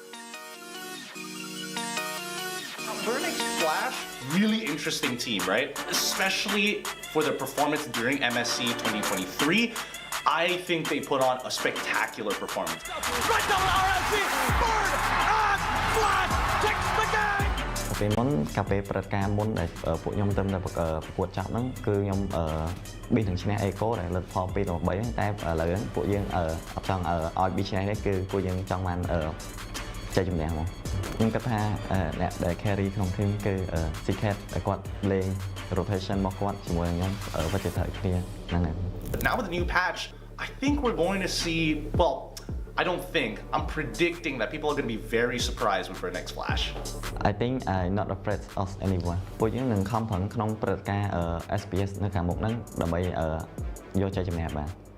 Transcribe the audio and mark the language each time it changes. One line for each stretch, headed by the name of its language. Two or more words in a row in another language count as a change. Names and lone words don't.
English: Burnix Flash, really interesting team, right? Especially for their performance during MSC 2023. I think they put on a spectacular performance. Right down RSG. Burn and Flash takes the game.
Khmer: ពេលមុនកាលពេលព្រឹត្តិការណ៍មុនដែលពួកខ្ញុំទៅប្រកួតចាប់ហ្នឹងគឺខ្ញុំប៊ីសនឹងឈ្នះ Echo ដែលលទ្ធផល2-3 តែឥឡូវហ្នឹងពួកយើងអត់ចង់ឲ្យប៊ីសឈ្នះទេគឺពួកយើងចង់បានជ័យជំនះមកខ្ញុំគិតថាអ្នកដែល carry ក្នុង team គឺ Secret ដែលគាត់លេង rotation របស់គាត់ជាមួយនឹងខ្ញុំវិចិត្រគ្នាហ្នឹងហើយ
English: But now with the new patch, I think we're going to see, well, I don't think, I'm predicting that people are going to be very surprised with our next Flash. I think I'm not afraid of anyone.
Khmer: ពួកយើងនឹងខំប្រឹងក្នុងព្រឹត្តិការណ៍ SPS នៅខាងមុខហ្នឹងដើម្បីយកជ័យជំនះបាន